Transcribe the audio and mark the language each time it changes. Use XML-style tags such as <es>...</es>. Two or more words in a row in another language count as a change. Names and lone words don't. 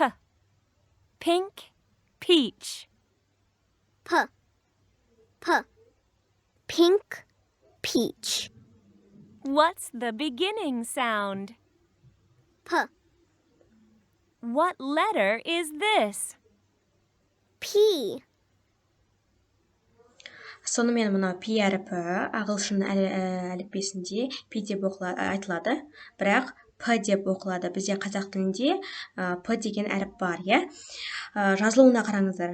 <en>Pink peach. P, P. Pink peach. What's the beginning sound? P, What letter is this? P.</en> <kk>Сонымен мына P әріпі ағылшын әліппесінде P деп айтылады, бірақ P деп оқылады. Бізде қазақ тілінде P деген әріп бар, иә? Жазылуына қараңыздар.</kk>